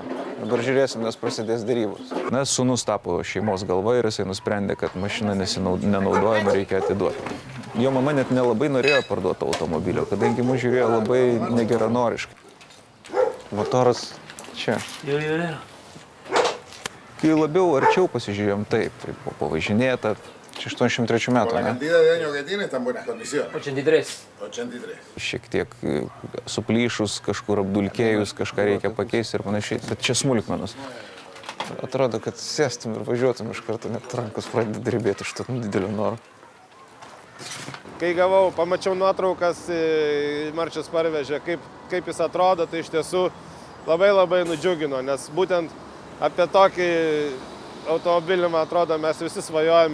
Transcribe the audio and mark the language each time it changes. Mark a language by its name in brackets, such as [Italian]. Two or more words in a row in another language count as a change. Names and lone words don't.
[Lithuanian] Dabar žiūrėsim, nes prasidės derybos. Nes sūnus tapo šeimos galva ir jisai nusprendė, kad mašina nenaudojama, reikia atiduoti. Jo mama net nelabai norėjo parduoti automobilio, kadangi mus žiūrėjo labai negeranoriškai. Motoras čia. Kai labiau arčiau pasižiūrėjom, taip, pavažinėta, čia 83 metų, ne? [Spanish] Cantidad de años que tiene está en buenas condiciones. 83. [Lithuanian] Šiek tiek suplyšus, kažkur apdulkėjus, kažką reikia pakeisti ir panašiai, bet čia smulkmenos. Atrodo, kad sėstum ir važiuotum iš karto, net rankos pradeda drebėti iš to didelio noro. Kai pamačiau nuotraukas, Marčius parvežė, kaip jis atrodo, tai iš tiesų labai nudžiugino, nes būtent apie tokį automobilį, man atrodo, mes visi svajojam.